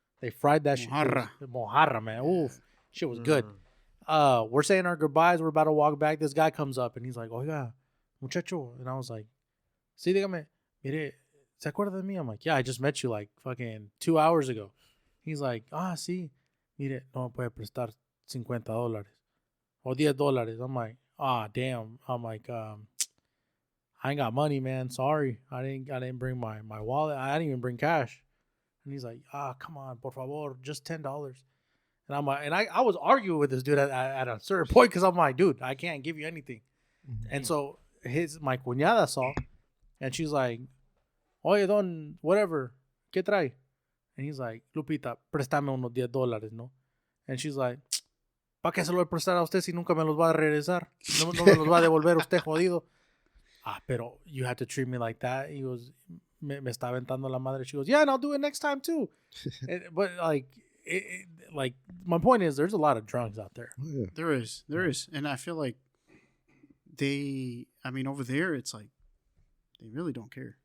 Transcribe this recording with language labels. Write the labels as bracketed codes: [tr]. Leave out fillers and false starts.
[en] They fried that [es] Mojarra. [en] shit. Mojarra, man. Oof. Shit was good. Mhm. We're saying our goodbyes. We're about to walk back. This guy comes up and he's like, [es] "Oiga, muchacho." [en] And I was like, [es] "Sí, dígame. Mire, ¿se acuerda de mí?" [en] I'm like, "Yeah, I just met you like fucking 2 hours ago." He's like, [es] "Ah, sí. Mire, no me puede prestar $50 or $10." [en] I'm like, "Ah, damn." I'm like, I ain't got money, man. Sorry. I didn't bring my wallet. I didn't even bring cash. And he's like, "Come on, [es] por favor, [en] just $10." And I'm like, and I was arguing with this dude at a certain point because I'm like, "Dude, I can't give you anything." And so my cuñada saw, and she's like, [es] "Oye, don, [en] whatever, [es] ¿qué trae?" [en] And he's like, [es] "Lupita, préstame unos $10, ¿no?" [en] And she's like, [es] "¿Para qué se lo voy a prestar a usted si nunca me los va a regresar? No me los va a devolver usted, jodido." Pero [en] you had to treat me like that. He goes, [es] me está aventando la madre. [en] She goes, "Yeah, and I'll do it next time too." But like, like my point is, there's a lot of drunks out there. Oh, yeah. There is, and I feel like over there, it's like they really don't care.